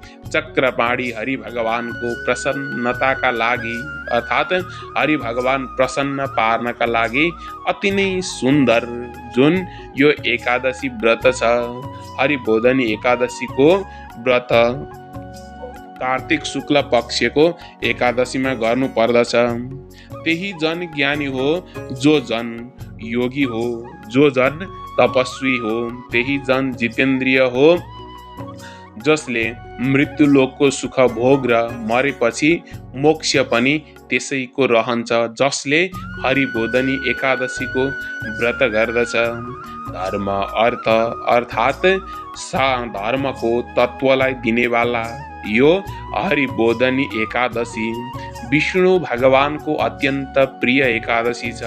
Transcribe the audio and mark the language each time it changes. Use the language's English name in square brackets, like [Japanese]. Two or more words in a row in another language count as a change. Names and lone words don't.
[Nepali] चक्रपाणी हरि भगवानको प्रसन्नताका लागि अर्थात् हरि भगवान प्रसन्न पार्नका लागि अति नै सुन्दर जुन यो एकादशी व्रत छ, हरिबोधनी एकादशीको व्रत कार्तिक शुक्ल पक्षको एकादशीमा गर्नु पर्दछ। त्यही जन ज्ञानी हो, जो जन योगी हो, जो जन तपस्वी हो, त्यही जन जितेन्द्रिय हो, जसले मृत्युलोकको सुख भोग र मरेपछि मोक्ष पनि त्यसैको रहन्छ, जसले हरिबोधनी एकादशीको व्रत गर्दछ। धर्म अर्थ अर्थात् धर्मको तत्त्वलाई दिनेवाला यो हरिबोधनी एकादशी विष्णु भगवानको अत्यन्त प्रिय एकादशी छ।